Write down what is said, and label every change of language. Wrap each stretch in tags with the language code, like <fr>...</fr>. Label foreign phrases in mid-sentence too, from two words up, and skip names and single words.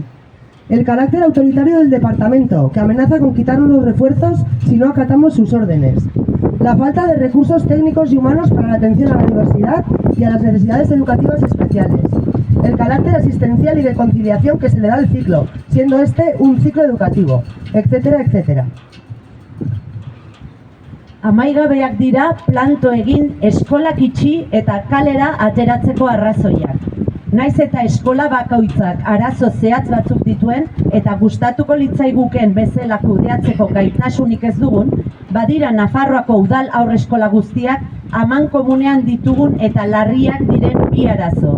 <es>El carácter autoritario del departamento, que amenaza con quitarnos los refuerzos si no acatamos sus órdenes. La falta de recursos técnicos y humanos para la atención a la diversidad y a las necesidades educativas especiales. El carácter asistencial y de conciliación que se le da al ciclo, siendo este un ciclo educativo, etcétera, etcétera.</es> <eu>Amaigabeak dira planto egin eskolak itxi eta kalera ateratzeko arrazoiak. Naiz eta eskola bakoitzak arazo zehatz batzuk dituen eta gustatuko litzaiguken bezala kudeatzeko gaitasunik ez dugun, badira Nafarroako udal haurreskola guztiak amankomunean ditugun eta larriak diren bi arazo.</eu>